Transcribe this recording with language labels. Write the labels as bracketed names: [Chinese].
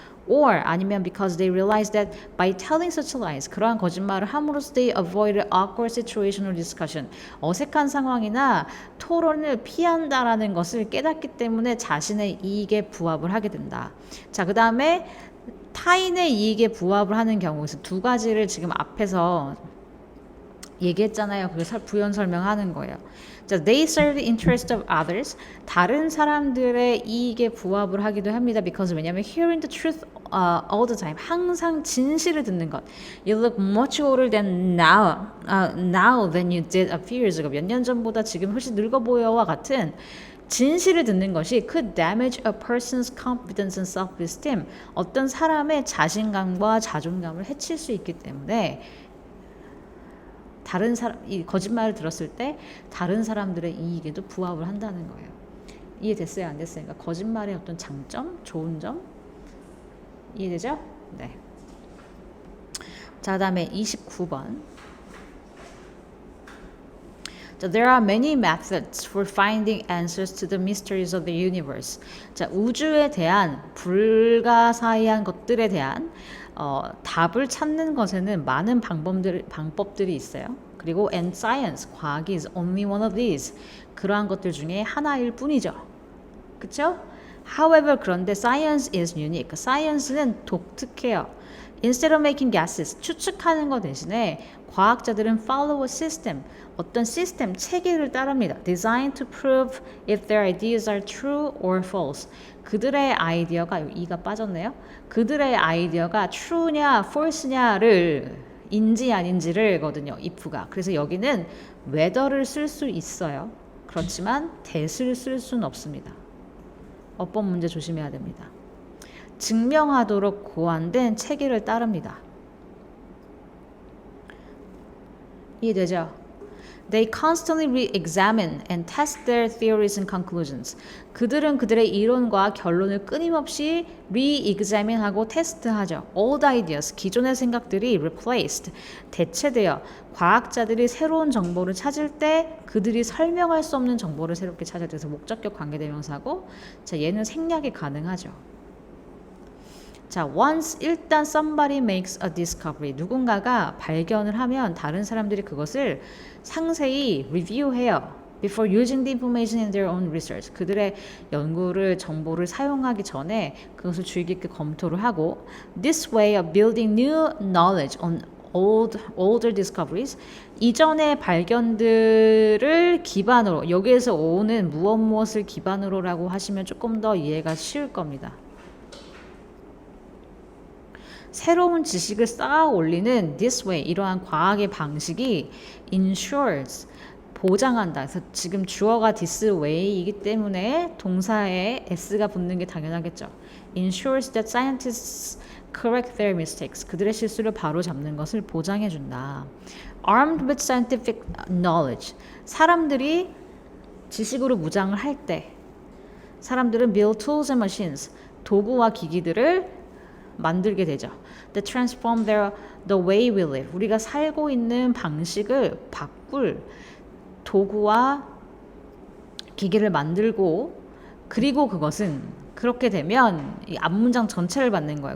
[Korean] Or 아니면 [English] because they realize that by telling such lies, [Korean] 그러한 거짓말을 함으로써 [English] they avoid awkward situation or discussion, [Korean] 어색한 상황이나 토론을 피한다라는 것을 깨닫기 때문에 자신의 이익에 부합을 하게 된다. 자, 그 다음에 타인의 이익에 부합을 하는 경우에서 두 가지를 지금 앞에서 얘기했잖아요. 그걸 부연 설명하는 거예요. 자, [English] they serve the interest of others. [Korean] 다른 사람들의 이익에 부합을 하기도 합니다. [English] Because [Korean] 왜냐하면 [English] hearing the truth all the time. [Korean] 항상 진실을 듣는 것. [English] You look much older than now than you did a few years ago. [Korean] 몇 년 전보다 지금 훨씬 늙어 보여와 같은 진실을 듣는 것이 [English] could damage a person's confidence and self-esteem. [Korean] 어떤 사람의 자신감과 자존감을 해칠 수 있기 때문에 다른 사람, 이 거짓말을 들었을 때 다른 사람들의 이익에도 부합을 한다는 거예요. 이해됐어요? 안 됐어요? 그러니까 거짓말의 어떤 장점, 좋은 점 이해되죠? 네. 자, 다음에 29번. [English] So there are many methods for finding answers to the mysteries of the universe. [Korean] 자, 우주에 대한 불가사의한 것들에 대한 답을 찾는 것에는 많은 방법들이 있어요. 그리고 [English] and science, [Korean] 과학이 [English] is only one of these. [Korean] 그러한 것들 중에 하나일 뿐이죠. 그렇죠? [English] However, [Korean] 그런데 [English] science is unique. [Korean] science는 독특해요. [English] Instead of making guesses, [Korean] 추측하는 것 대신에 과학자들은 [English] follow a system, [Korean] 어떤 시스템, 체계를 따릅니다. [English] Designed to prove if their ideas are true or false. [Korean] 그들의 아이디어가, 이가 빠졌네요. 그들의 아이디어가 true냐, false냐를 인지 아닌지를 거든요. if가. 그래서 여기는 whether를 쓸 수 있어요. 그렇지만 that을 쓸 수는 없습니다. 어법 문제 조심해야 됩니다. 증명하도록 고안된 체계를 따릅니다. 이해되죠? [English] They constantly re-examine and test their theories and conclusions. [Korean] 그들은 그들의 이론과 결론을 끊임없이 re-examine하고 테스트하죠. [English] Old ideas, [Korean] 기존의 생각들이 replaced, 대체되어 과학자들이 새로운 정보를 찾을 때 그들이 설명할 수 없는 정보를 새롭게 찾을 때서 목적격 관계대명사고, 자, 얘는 생략이 가능하죠. [English] 자, once [Korean] 일단 [English] somebody makes a discovery. [Korean] 누군가가 발견을 하면 다른 사람들이 그것을 상세히 review해요. [English] Before using the information in their own research. [Korean] 그들의 연구를, 정보를 사용하기 전에 그것을 주의 깊게 검토를 하고 [English] this way of building new knowledge on older discoveries. [Korean] 이전의 발견들을 기반으로, 여기에서 오는 무엇을 기반으로라고 하시면 조금 더 이해가 쉬울 겁니다. 새로운 지식을 쌓아 올리는 [English] this way, [Korean] 이러한 과학의 방식이 ensures, 보장한다. 그래서 지금 주어가 this way이기 때문에 동사에 s가 붙는 게 당연하겠죠. [English] ensures that scientists correct their mistakes. [Korean] 그들의 실수를 바로 잡는 것을 보장해 준다. [English] armed with scientific knowledge. [Korean] 사람들이 지식으로 무장을 할 때 사람들은 [English] build tools and machines. [Korean] 도구와 기기들을 만들게 되죠. [English] That transform the way we live. [Korean] 우리가 살고 있는 방식을 바꿀 도구와 기기를 만들고, 그리고 그것은 그렇게 되면 이 앞문장 전체를 받는 거예요.